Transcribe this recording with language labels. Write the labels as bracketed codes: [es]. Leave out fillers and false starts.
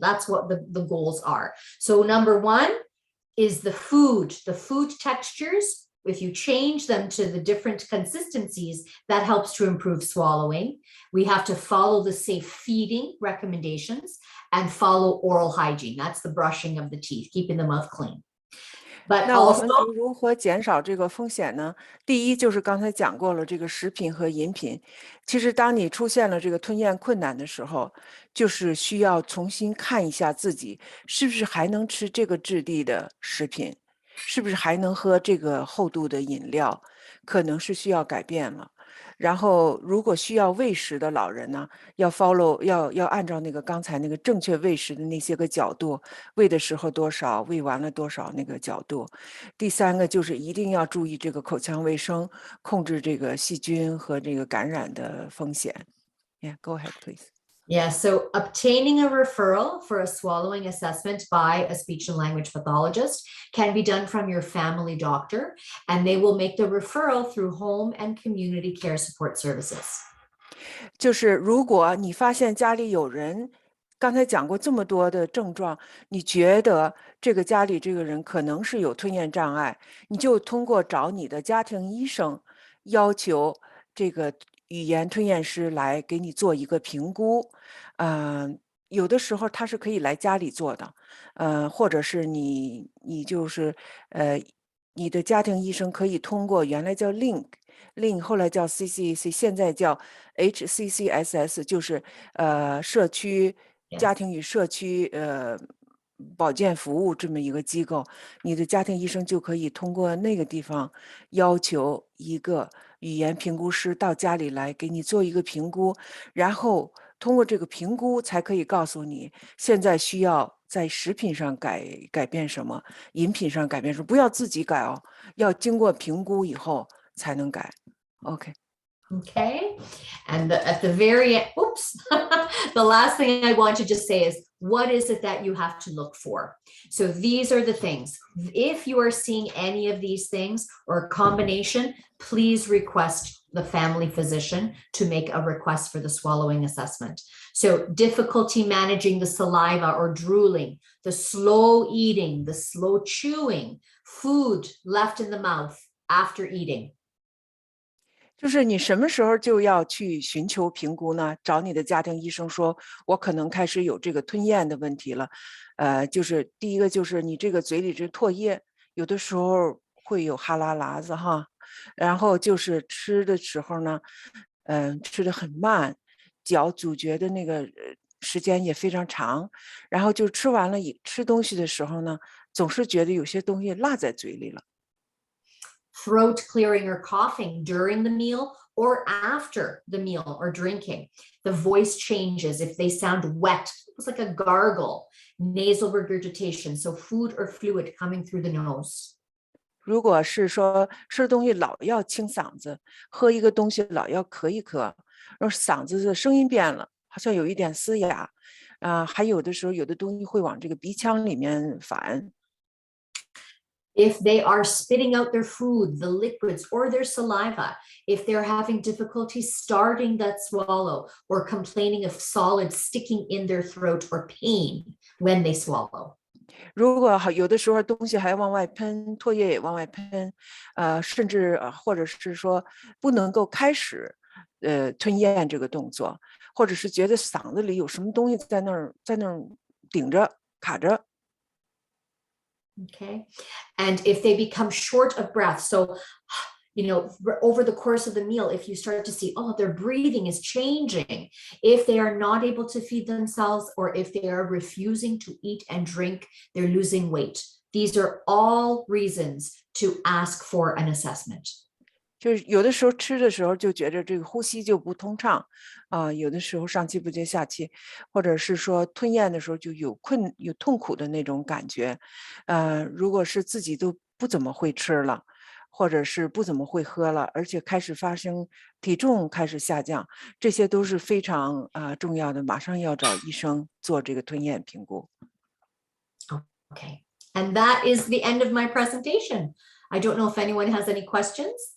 [en] That's what the goals are. So number 1 is the food textures. If you change them to the different consistencies, that helps to improve swallowing. We have to follow the safe feeding recommendations and follow oral hygiene. That's the brushing of the teeth, keeping the mouth clean. But [zh] 那我 [en] also, [zh] 们如何减少这个风险呢？第一就是刚才讲过了，这个食品和饮品。其实当你出现了这个吞咽困难的时候，就是需要重新看一下自己是不是还能吃这个质地的食品，是不是还能喝这个厚度的饮料，可能是需要改变了。然后如果需要喂食的老人呢，要 follow 要按照那个刚才那个正确喂食的那些个角度，喂的时候多少，喂完了多少那个角度。第3个就是一定要注意这个口腔卫生，控制这个细菌和这个感染的风险。 [en] Yeah, go ahead, please. yeah, so obtaining a referral for a swallowing assessment by a speech and language pathologist can be done from your family doctor, and they will make the referral through home and community care support services. [zh] 就是如果你发现家里有人，刚才讲过这么多的症状，你觉得这个家里这个人可能是有吞咽障碍，你就通过找你的家庭医生，要求这个语言吞咽师来给你做一个评估。有的时候他是可以来家里做的，或者是你就是你的家庭医生可以通过原来叫 link， Lean 后来叫 CCEC， 现在叫 HCCSS， 就是社区家庭与社区保健服务这么一个机构，你的家庭医生就可以通过那个地方要求一个语言评估师到家里来给你做一个评估，然后通过这个评估才可以告诉你现在需要在食品上改变什么，饮品上改变什么，不要自己改哦，要经过评估以后才能改。 [en] OK。 Okay. And at the very end, oops, the last thing I want to just say is, what is it that you have to look for? So these are the things. If you are seeing any of these things or a combination, please request the family physician to make a request for the swallowing assessment. So difficulty managing the saliva or drooling, the slow eating, the slow chewing, food left in the mouth after eating. [zh] 就是你什么时候就要去寻求评估呢？找你的家庭医生说，我可能开始有这个吞咽的问题了。就是第一个就是你这个嘴里这唾液，有的时候会有哈喇喇子哈，然后就是吃的时候呢，吃的很慢，嚼咀嚼的那个时间也非常长，然后就吃完了吃东西的时候呢，总是觉得有些东西落在嘴里了。 [en] Throat clearing or coughing during the meal or after the meal or drinking. The voice changes if they sound wet, it's like a gargle, nasal regurgitation, so food or fluid coming through the nose. [zh] 如果是说吃东西老要清嗓子，喝一个东西老要咳一咳，然后嗓子的声音变了，好像有一点嘶哑，还有的时候有的东西会往这个鼻腔里面反。 [en] If they are spitting out their food, the liquids, or their saliva, if they're having difficulty starting that swallow or complaining of solids sticking in their throat or pain when they swallow. [zh] 如果有的时候东西还往外喷，唾液也往外喷，甚至或者是说不能够开始吞咽这个动作，或者是觉得嗓子里有什么东西在那儿顶着卡着。 [en] Okay. And if they become short of breath, so, over the course of the meal, if you start to see, oh, their breathing is changing, if they are not able to feed themselves, or if they are refusing to eat and drink, they're losing weight. These are all reasons to ask for an assessment. [zh] 就是有的时候吃的时候就觉得这个呼吸就不通畅，有的时候上气不接下气，或者是说吞咽的时候就有痛苦的那种感觉，如果是自己都不怎么会吃了，或者是不怎么会喝了，而且开始发生体重开始下降，这些都是非常重要的，马上要找医生做这个吞咽评估。 [en] Okay, and that is the end of my presentation. I don't know if anyone has any questions.